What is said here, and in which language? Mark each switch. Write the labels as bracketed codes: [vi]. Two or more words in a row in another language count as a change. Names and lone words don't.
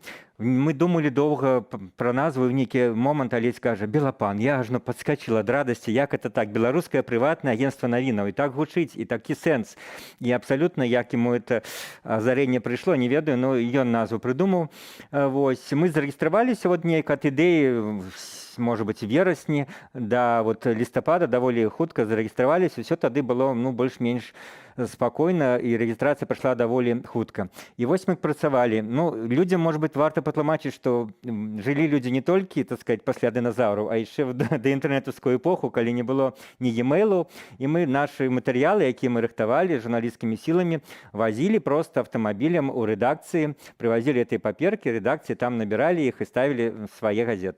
[be] Мы думалі доўга пра назву, і ў нейкі момант Алесь кажа: «Белапан». Я ажно падскачыла ад радасці, як это так, беларускае прыватнае агентства навінаў, і так гучыць, і такі сэнс. І абсалютна, як яму это азарэнне прыйшло, не ведаю, но ён назву прыдумаў. Вось, мы зарэгістраваліся вот нейк ад ідэі, [ru] может быть, [be] в верасні да вот лістапада даволі хутка зарэгістраваліся, ўсё тады было, ну, больш-менш спакойна, і рэгістрацыя прайшла даволі хутка. І вось мы працавалі. Ну, людзям, [ru] может быть, [be] варта патлумачыць, што жылі людзі не толькі, [ru] так сказать, [be] пасля дыназаўраў, а яшчэ да інтэрнетаўскую эпоху, калі не было ні e-mailаў, і мы нашы матэрыялы, якія мы рыхтавалі журналісцкімі сіламі, вазілі просто аўтамабілем у рэдакцыі, прывазілі этой паперкі, рэдакцыі там набіралі іх і ставілі свае газеты.